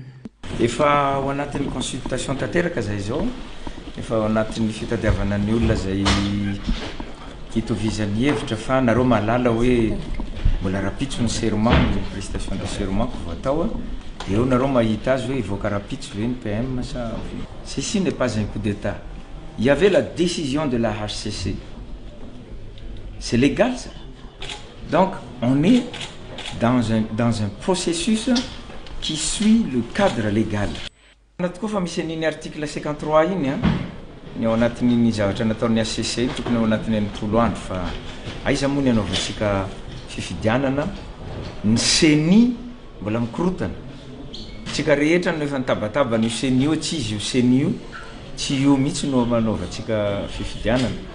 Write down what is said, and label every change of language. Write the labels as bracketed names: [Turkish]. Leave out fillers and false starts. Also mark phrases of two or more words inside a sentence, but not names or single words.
[Malagasy] Efa ao anatin'ny consultation tanteraka zay zao, efa ao anatin'ny fitadiavana ny olona zay hitovizan'ny hevitra fa nareo malala hoe mbola rapitso ny serment, ny [French] prestation de serment [Malagasy] ko voatao eo nareo mahita azy hoe hivoaka rapitso ve ny PM sa [French] ceci n'est pas un coup d'état. Il y avait la décision de la HCC. C'est légal ça. Donc on est dans un processus qui suit le cadre légal. [Malagasy] Natoko fa misy ny article 53 iny ny ao anatin'ny zavatra nataon'ny HCC tokony ao anatin'ny 80 andro fa aiza moa ny anaovantsika fifidianana ny CENI mbola mikorotana. Tsika rehetra no efa nitabataba ny CENI io tsy izy io CENI io tsy io mihitsy no manaovantsika fifidianana.